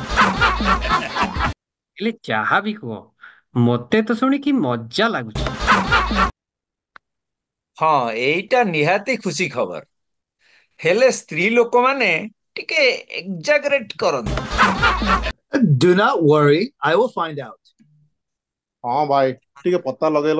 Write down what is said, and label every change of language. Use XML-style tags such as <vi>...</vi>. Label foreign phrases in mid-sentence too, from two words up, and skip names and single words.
<or>ହେଲେ ଯାହା ବି କୁହ, ମତେ ତ ଶୁଣିକି ମଜା ଲାଗୁଛି। ହଁ, ଏଇଟା ନିହାତି ଖୁସି ଖବର। ହେଲେ ସ୍ତ୍ରୀ ଲୋକମାନେ ଟିକେ ଏକ୍ଜାଗରେଟ କରନ୍ତି।</or> <en>Do not worry, I will find out.</en> <or>ହଁ ଭାଇ, ଟିକେ ପତା ଲଗେଇଲ।</or>